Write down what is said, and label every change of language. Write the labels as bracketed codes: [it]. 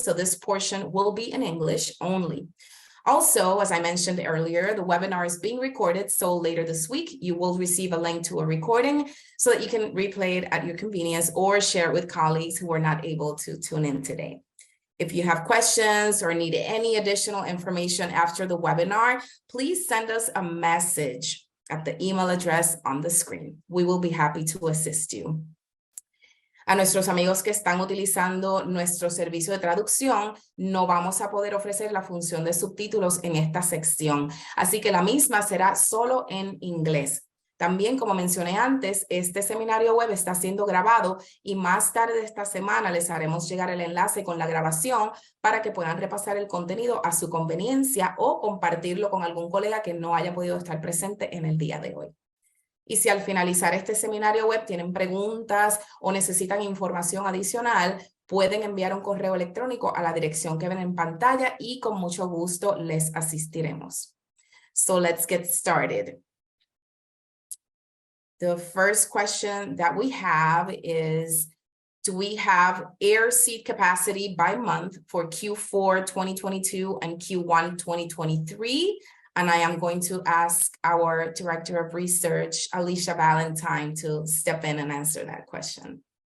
[en] So this portion will be in English only. Also, as I mentioned earlier, the webinar is being recorded, so later this week, you will receive a link to a recording so that you can replay it at your convenience or share it with colleagues who are not able to tune in today. If you have questions or need any additional information after the webinar, please send us a message at the email address on the screen. We will be happy to assist you. [es] A nuestros amigos que están utilizando nuestro servicio de traducción, no vamos a poder ofrecer la función de subtítulos en esta sección, así que la misma será solo en inglés. También, como mencioné antes, este seminario web está siendo grabado y más tarde esta semana les haremos llegar el enlace con la grabación para que puedan repasar el contenido a su conveniencia o compartirlo con algún colega que no haya podido estar presente en el día de hoy. Y si al finalizar este seminario web tienen preguntas o necesitan información adicional, pueden enviar un correo electrónico a la dirección que ven en pantalla y con mucho gusto les asistiremos. [en] So let's get started. The first question that we have is, do we have air seat capacity by month for Q4 2022 and Q1 2023? And I am going to ask our Director of Research, Alicia Valentine, to step in and answer that question.